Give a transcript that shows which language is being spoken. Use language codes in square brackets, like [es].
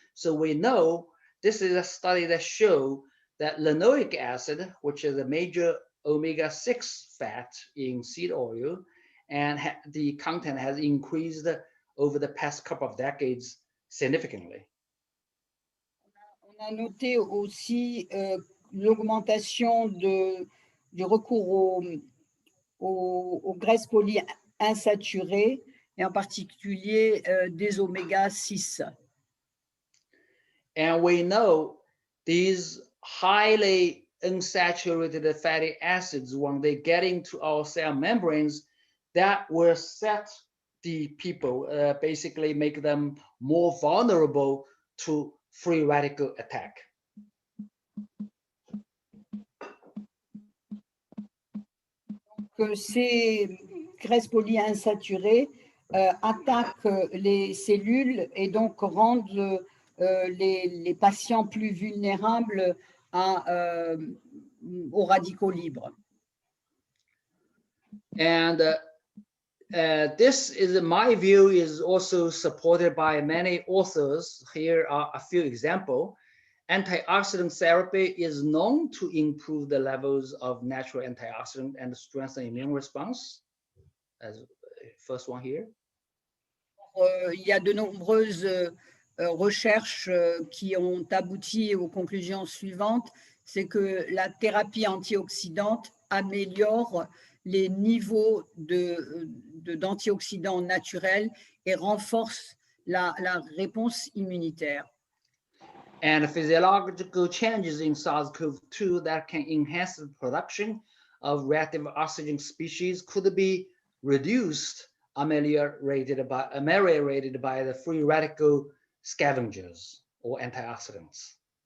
[en] So we know this is a study that shows that linoleic acid, which is a major omega-6 fat in seed oil, and the content has increased over the past couple of decades significantly. [fr] On a noté aussi l'augmentation du recours aux graisses polyinsaturées et en particulier des oméga 6. [en] And we know these highly unsaturated fatty acids, when they get into our cell membranes, that will set the people, basically make them more vulnerable to free radical attack. [fr] Donc, ces graisses polyinsaturées attaquent les cellules et donc rendent les patients plus vulnérables aux radicaux libres. [en] And this is, in my view, is also supported by many authors. Here are a few examples. Antioxidant therapy is known to improve the levels of natural antioxidant and strengthen immune response. As first one here. [fr] Il y a de nombreuses recherches qui ont abouti aux conclusions suivantes. C'est que la thérapie antioxydante améliore les niveaux d'antioxydants naturels et renforce la réponse immunitaire. [en] And physiological changes in SARS-CoV-2 that can enhance the production of reactive oxygen species could be reduced, ameliorated by the free radical scavengers or antioxidants.